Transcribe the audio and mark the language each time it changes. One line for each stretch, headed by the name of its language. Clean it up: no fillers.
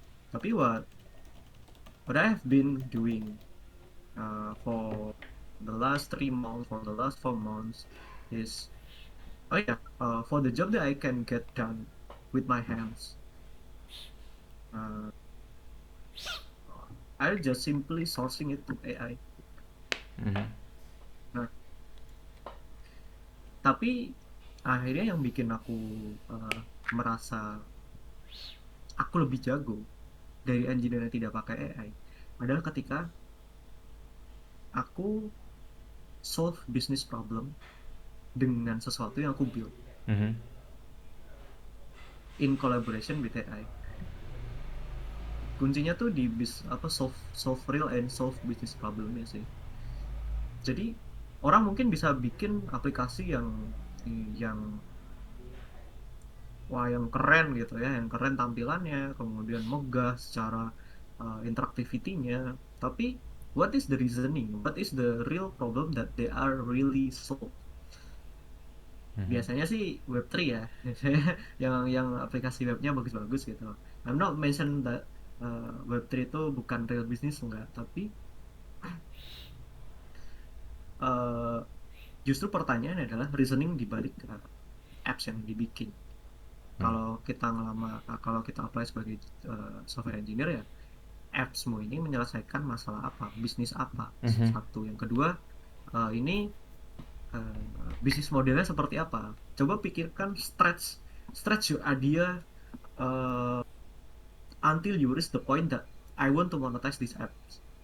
Indonesian: Tapi
English: what I have been doing for the last 3 months, for the last 4 months is, for the job that I can get done with my hands, uh, I just simply sourcing it to AI. Mhm.
Indonesian: Nah, tapi akhirnya yang bikin aku merasa aku lebih jago dari engineer yang tidak pakai AI adalah ketika aku solve business problem dengan sesuatu yang aku build Mhm.
English: in collaboration with AI.
Indonesian: Kuncinya tuh di
English: solve real and solve business
Indonesian: problemnya sih. Jadi orang mungkin bisa bikin aplikasi yang yang keren gitu ya, yang keren tampilannya, kemudian megah secara interactivity-nya.
English: Tapi what is the reasoning? What is the real problem that they are really solve? Mhm.
Indonesian: Biasanya sih Web3 ya, yang aplikasi webnya bagus-bagus gitu.
English: I'm not mention that
Indonesian: Web3 itu bukan real business, enggak, tapi uh, justru pertanyaan adalah reasoning di balik apps yang dibikin. Hmm. Kalau kita apply sebagai software engineer ya, appsmu ini menyelesaikan masalah apa, bisnis apa, Mhm. satu. Yang kedua, ini bisnis modelnya seperti apa. Coba pikirkan,
English: stretch your idea uh, until you reach the point that I want to monetize this apps.